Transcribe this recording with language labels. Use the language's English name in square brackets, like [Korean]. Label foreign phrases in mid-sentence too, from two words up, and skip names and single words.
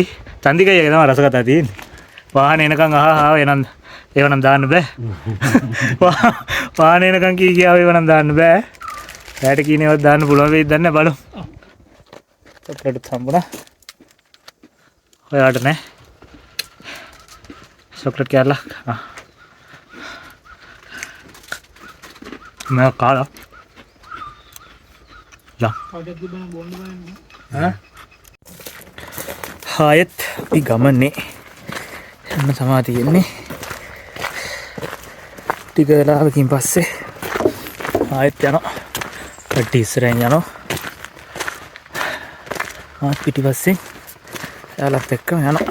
[Sinhala] චන්දික අයියාගේ තමයි රසකතා තියෙන්නේ. වාහනේ එනකන් එනන් ඒවනම් දාන්න බෑ. වාහනේ එනකන් කියාව ඒවනම් දාන්න බෑ. රැයට කීනේවත් දාන්න පුළුවන් වෙයිද දන්නේ බලමු. චොක්ලට් හම්බුණා. ඔයාට නෑ. චොක්ලට් කෑල්ලක්. मैं काला जा ආයෙත් අපි ගමනේ යන්න තමයි තියෙන්නේ. ටික වෙලාවකින් පස්සේ ආයෙත් යනවා. කට්ටිය ඉස්සරහින් යනවා. පිටිපස්සෙන් යාළුවත් එක්කම යනවා.